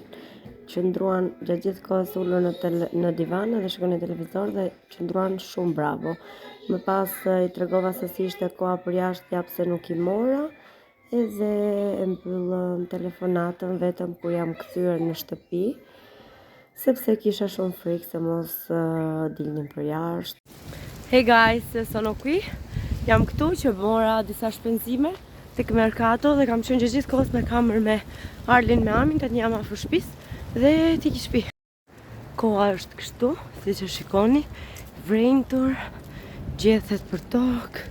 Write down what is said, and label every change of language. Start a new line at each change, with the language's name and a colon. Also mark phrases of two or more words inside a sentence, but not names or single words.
Albanian: Qëndruan gjatë gjithë kohës ullur në divan dhe shikonin televizor dhe qëndruan shumë bravo. Më pas i tregova se si ishte koha për jashtë ja pse nuk i mora. Edhe e mbyllëm telefonatën vetëm kur jam kthyer në shtëpi, sepse kisha shumë frikë se mos dilnim për jashtë.
English: Hey guys,
Italian: sono qui.
Albanian: Jam këtu që mora disa shpenzime tek Mercato dhe kam qenë gjithë kohës me kamer me Arlin me Amin, tani jam afër shtëpisë dhe ti ki shtëpi. Koha është kështu, siç e shikoni, vrentur, gjethet për tokë.